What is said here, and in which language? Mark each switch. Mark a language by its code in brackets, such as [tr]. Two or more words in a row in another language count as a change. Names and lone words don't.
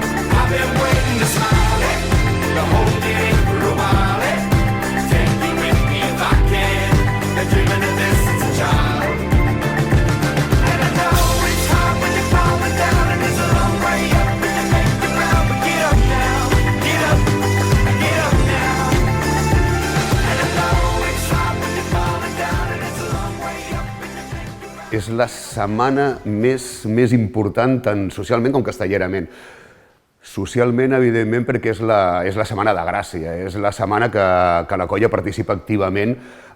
[en] I've been waiting to smile, to hold it in for a while, take you with me if I can, been dreaming of this since a child. And I know it's hard when you're falling down and it's a long way up and you make the ground, but get up now, get up, get up now. [ca] És la setmana més important tant socialment com castellerament. Socialment, evidentment, perquè és la setmana de Gràcia, és la setmana que la colla participa activament